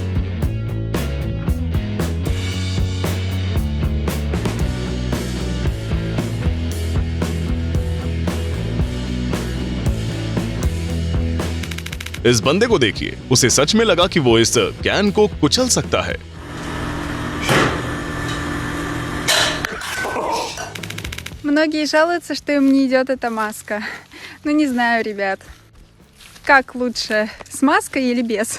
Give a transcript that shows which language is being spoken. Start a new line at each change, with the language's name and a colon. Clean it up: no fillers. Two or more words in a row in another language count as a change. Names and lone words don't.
Hindi: इस बंदे को देखिए, उसे सच में लगा कि वो इस कैन को कुचल सकता है।
Russian: Многие жалуются, что им не идет эта маска. Ну, не знаю, ребят. Как лучше, с маской или без?